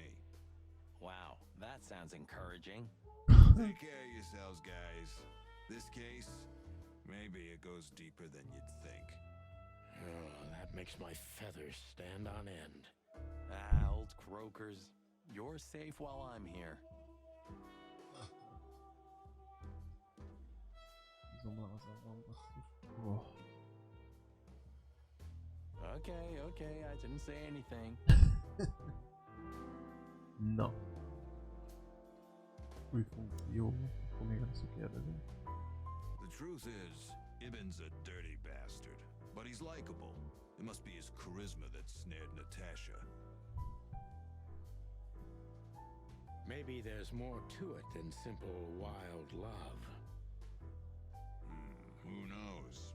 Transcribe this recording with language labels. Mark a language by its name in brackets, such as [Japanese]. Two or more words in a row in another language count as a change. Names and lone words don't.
[English] Wow, that sounds encouraging. Take care of yourselves, guys. This case Maybe it goes deeper than you'd think. Oh, that makes my feathers stand on end. Ah, old croakers. You're safe while I'm here. [Hungarian] Zomázom van, basszus. Oh. [English] Okay, I didn't say anything. [Hungarian] Na. Új funkció. Akkor még először kérdezünk. [English] The truth is, Ibn's a dirty bastard, but he's likable. It must be his charisma that snared Natasha. Maybe there's more to it than simple wild love. Who knows?